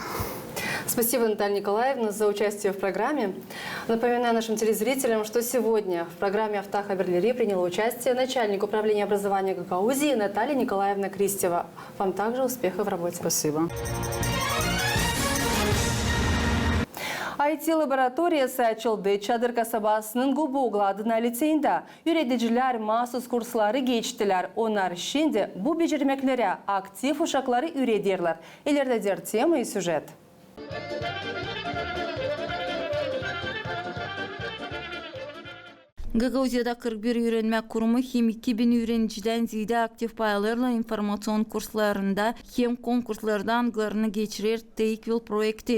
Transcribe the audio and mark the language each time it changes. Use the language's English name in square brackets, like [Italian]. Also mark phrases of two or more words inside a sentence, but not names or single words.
[Russian] Спасибо, Наталья Николаевна, за участие в программе. Напоминаю нашим телезрителям, что сегодня в программе «Автах Хаберлери» приняла участие начальник управления образования Гагаузии Наталья Николаевна Кристева. Вам также успехов в работе. Спасибо. [Gagauz] IT-laboratoriyası açıldı. Çadır kasabasının Gubogla adına liseyinde üreticiler mahsus kursları geçtiler. Onlar şimdi bu becermeklere aktif uşakları üretiyorlar. İleride der tema süjet. Gagauziyada 41 öğrenme kurumu hem 2000 öğrenciden ziyade aktif paylarla informasyon kurslarında hem konkurslarda anglarını geçirir Takewell projekti.